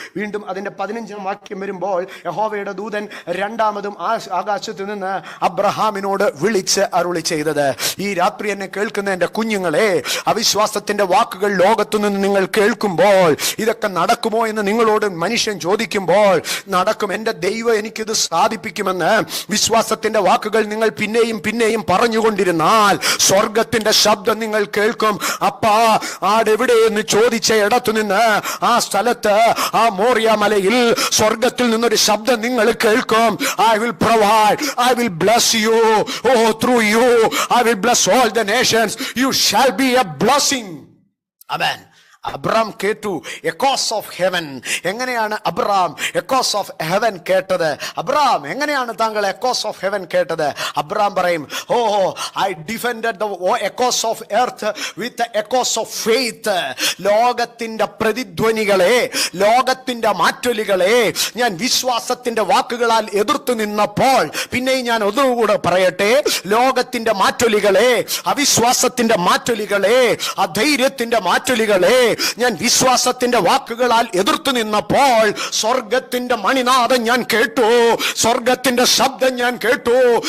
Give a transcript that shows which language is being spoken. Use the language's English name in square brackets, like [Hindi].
[Malayalam] വീണ്ടും അതിന്റെ 15-ാം വാക്യം വരുമ്പോൾ യഹോവയുടെ ദൂതൻ രണ്ടാമതും ആകാശത്തു നിന്ന് അബ്രഹാമിനോട് വിളിച്ച് അരുളി ചെയ്തത്, ഈ രാത്രി എന്നെ കേൾക്കുന്ന എൻ്റെ കുഞ്ഞുങ്ങളെ, അവിശ്വാസത്തിന്റെ വാക്കുകൾ ലോകത്തു നിന്ന് നിങ്ങൾ കേൾക്കുമ്പോൾ ഇതൊക്കെ നടക്കുമോ എന്ന് നിങ്ങളോട് മനുഷ്യൻ ചോദിക്കുമ്പോൾ നടക്കും, എൻ്റെ ദൈവം എനിക്കിത് സാധിപ്പിക്കുമെന്ന് വിശ്വാസത്തിന്റെ വാക്കുകൾ നിങ്ങൾ പിന്നെയും പിന്നെയും പറഞ്ഞുകൊണ്ടിരുന്നാൽ സ്വർഗത്തിന്റെ ശബ്ദം നിങ്ങൾ കേൾക്കും. അപ്പാ ആടെവിടെയെന്ന് ചോദിച്ച ഇടത്തു നിന്ന് ആ സ്ഥലത്ത്, ആ മോറിയ മലയിൽ സ്വർഗത്തിൽ നിന്നൊരു ശബ്ദം നിങ്ങൾ കേൾക്കും. [English] I will provide, I will bless you, oh through you I will bless all the nations, you shall be a blessing. Amen. [Malayalam] Abraham കേട്ടു [English] Echoes of heaven. [Malayalam] എങ്ങനെയാണ് അബ്രഹാം [English] echoes of heaven [Malayalam] കേട്ടത്? അബ്രഹാം, എങ്ങനെയാണ് താങ്കൾ echoes of heaven കേട്ടത്? Abraham പറയും, [English] Oh I defended the echoes of earth with echoes of faith. [Malayalam] ലോകത്തിന്റെ പ്രതിധ്വനികളെ, ലോകത്തിന്റെ മാറ്റൊലികളെ ഞാൻ വിശ്വാസത്തിന്റെ വാക്കുകളാൽ എതിർത്തു നിന്നപ്പോൾ, പിന്നെയും ഞാൻ ഒന്നുകൂടെ പറയട്ടെ, ലോകത്തിന്റെ മാറ്റൊലികളെ, അവിശ്വാസത്തിന്റെ മാറ്റൊലികളെ, അധൈര്യത്തിന്റെ മാറ്റൊലികളെ ഞാൻ വിശ്വാസത്തിന്റെ വാക്കുകളാൽ എതിർത്തു നിന്നപ്പോൾ സ്വർഗത്തിന്റെ മണിനാദം ഞാൻ കേട്ടു, സ്വർഗത്തിന്റെ ശബ്ദം ഞാൻ കേട്ടു.